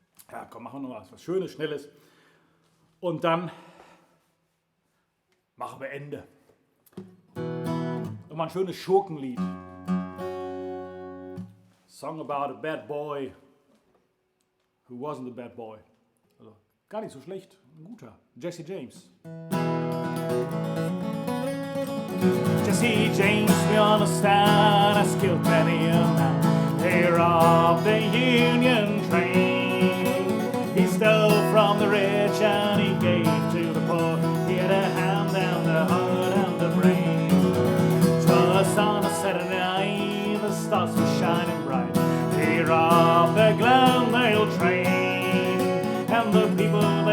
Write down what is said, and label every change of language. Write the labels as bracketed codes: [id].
[de] Ja, komm, machen wir noch was Schönes, Schnelles. Und dann machen wir Ende. Nochmal ein schönes Schurkenlied. [en] Song about a bad boy who wasn't a bad boy. [de] Also, gar nicht so schlecht, ein guter. Jesse James. [en] Jesse James, we understand, has killed many a man. Here of the Union train. He stole from the rich and he gave to the poor. He had a hand and the heart and the brain. 'Twas on a Saturday night, the stars were shining bright. Here of the Glendale train, and the people